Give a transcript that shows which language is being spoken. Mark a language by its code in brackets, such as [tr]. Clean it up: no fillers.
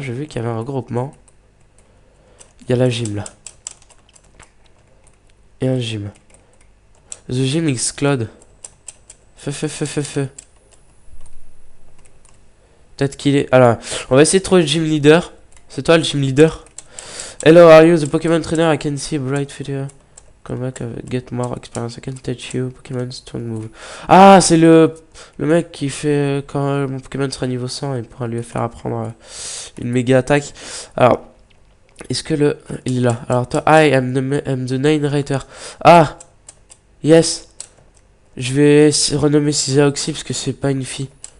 [fr] J'ai vu qu'il y avait un regroupement. Il y a la gym là. Et un gym. [en] The gym is Claude. [fr] Feu. Peut-être qu'il est... Alors, on va essayer de trouver le gym leader. C'est toi le gym leader? [en] Hello, are you the Pokemon trainer? I can see a bright future. Come back, get more experience. I can teach you Pokemon strong move. [fr] Ah, c'est le mec qui fait quand mon Pokémon sera niveau 100 et pourra lui faire apprendre une méga attaque. Alors, est-ce que il est là? Alors toi, [en] I am the narrator. Ah, yes. [fr] Je vais renommer Cisaoxy parce que c'est pas une fille.